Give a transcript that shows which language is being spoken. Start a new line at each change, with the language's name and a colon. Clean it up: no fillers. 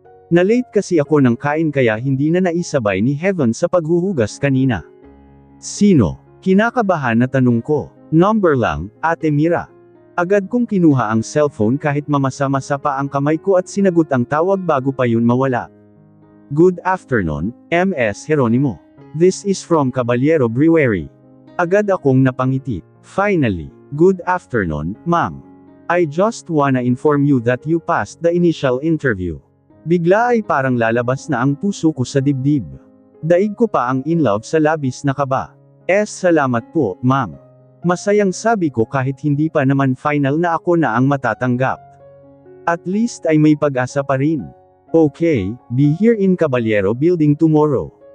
Filipino: Na-late kasi ako ng kain kaya hindi na naisabay ni Heaven sa paghuhugas kanina. Sino? Kinakabahan na tanong ko. Number lang, Ate Mira. Agad kong kinuha ang cellphone kahit mamasa-masa pa ang kamay ko at sinagot ang tawag bago pa yun mawala.
English: Good afternoon, Ms. Jeronimo. This is from Caballero Brewery.
Filipino: Agad akong napangiti.
English: Finally, good afternoon, ma'am. I just wanna inform you that you passed the initial interview.
Filipino: Bigla ay parang lalabas na ang puso ko sa dibdib. Daig ko pa ang in love sa labis na kaba. Salamat po, ma'am. Masayang sabi ko kahit hindi pa naman final na ako na ang matatanggap. At least ay may pag-asa pa rin.
English: Okay, be here in Caballero Building tomorrow.